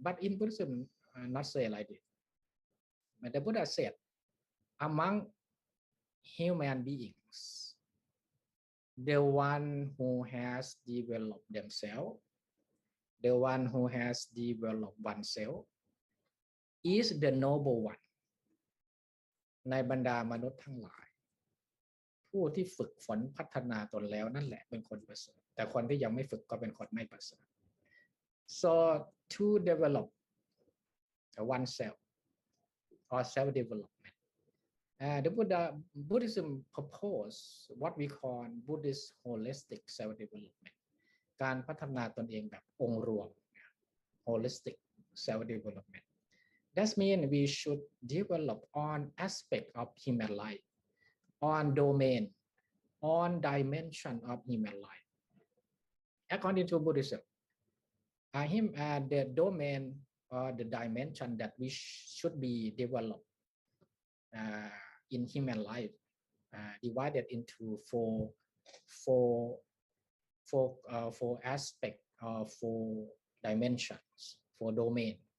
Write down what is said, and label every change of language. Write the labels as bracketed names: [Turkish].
[English] But in Buddhism, not say like this. But the Buddha said, among human beings, the one who has developed themselves, the one who has developed oneself, is the noble one. [Thai] ในบรรดามนุษย์ทั้งหลายผู้ที่ฝึกฝนพัฒนาตนแล้วนั่นแหละเป็นคนประเสริฐแต่คนที่ยังไม่ฝึกก็เป็นคนไม่ประเสริฐ [English] So to develop oneself or self-development, the Buddhism propose what we call Buddhist holistic self-development. [Thai] การพัฒนาตนเองแบบองค์รวม [English] holistic self-development. That means we should develop on aspect of human life, on domain, on dimension of human life. According to Buddhism, the domain or the dimension that we should be developed in human life divided into four aspects or four dimensions, four domain.